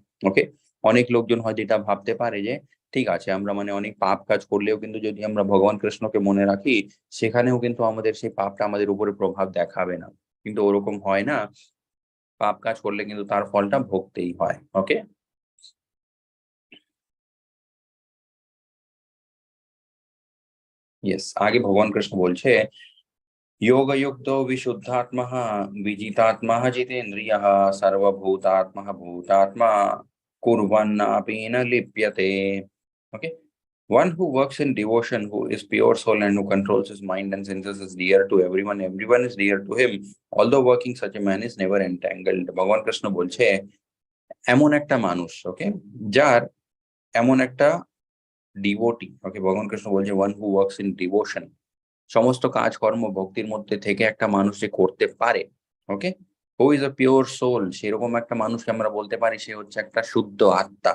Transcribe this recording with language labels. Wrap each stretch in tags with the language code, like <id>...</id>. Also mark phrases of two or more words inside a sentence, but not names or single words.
<bn>ওকে, অনেক লোকজন হয়তো এটা ভাবতে পারে যে ঠিক আছে আমরা মানে অনেক পাপ কাজ করলেও কিন্তু যদি আমরা ভগবান কৃষ্ণকে মনে রাখি সেখানেও কিন্তু আমাদের সেই পাপটা আমাদের উপরে প্রভাব দেখাবে না, কিন্তু ওরকম হয় না। পাপ কাজ করলে কিন্তু তার ফলটা ভোগতেই হয়। ওকে, ইয়েস, আগে ভগবান কৃষ্ণ বলছে</bn> <sa>योगयुक्तो विशुद्धात्मः विजितात्मा जितेन्द्रियः सर्वभूतात्मः भूतात्मा कुर्वन्नापि न लिप्यते।</sa> <en>Okay, one who works in devotion, who is pure soul and who controls his mind and senses is dear to everyone. Everyone is dear to him. Although working, such a man is never entangled.</en> <bn>ভগবান কৃষ্ণ বলছে এমন একটা মানুষ, ওকে, যার এমন একটা ডিভোটি, ওকে, ভগবান কৃষ্ণ বলছে</bn> <en>one who works in devotion,</en> <bn>সমস্ত কাজকর্ম ভক্তির মধ্যে থেকে একটা মানুষ যে করতে পারে। ওকে,</bn> <en>who is a pure soul,</en> <bn>সেরকম একটা মানুষকে আমরা বলতে পারি সে হচ্ছে একটা শুদ্ধ আত্মা।</bn>